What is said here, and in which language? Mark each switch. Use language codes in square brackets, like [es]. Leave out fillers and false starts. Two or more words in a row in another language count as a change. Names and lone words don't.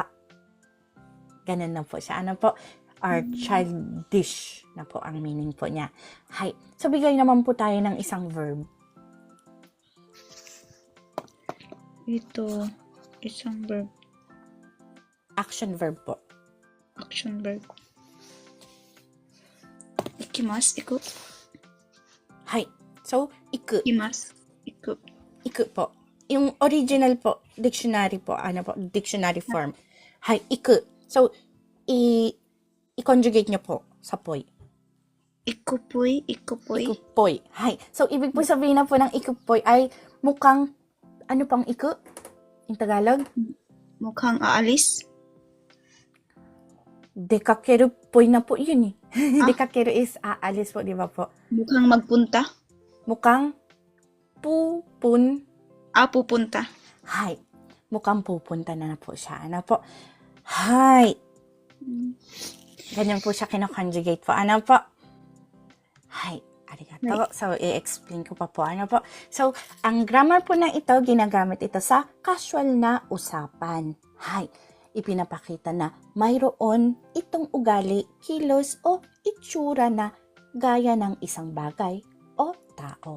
[tl] Ganun na po siya. Or childish na po ang meaning po niya. Hay. So, bigay naman po tayo ng isang verb. Ito, isang verb. Action verb po. Action verb. [ja] 行きます、行く. Hay. So, iku. 行きます、行く. [tl] Iku po. Yung original po, dictionary po, dictionary form. Hay, iku. So, i-conjugate nyo po sa poi. [ja] 行くっぽい、行くっぽい. 行くっぽい。はい. [tl] So, ibig po sabihin na po ng ikupoy ay mukhang, pang iku? [en] In Tagalog? [tl] Mukhang aalis. [ja] 出かけるっぽい [tl] na po yun eh. Dekakeru is aalis po, di ba po? Mukhang magpunta. Mukhang Pupunta. Hay. Mukhang pupunta na po siya. Hay. Ganyan po siya kinoconjugate po. Hay. Arigato. Right. So, i-explain ko pa po. So, ang grammar po na ito, ginagamit ito sa casual na usapan. Hay. Ipinapakita na mayroon itong ugali, kilos o itsura na gaya ng isang bagay o tao.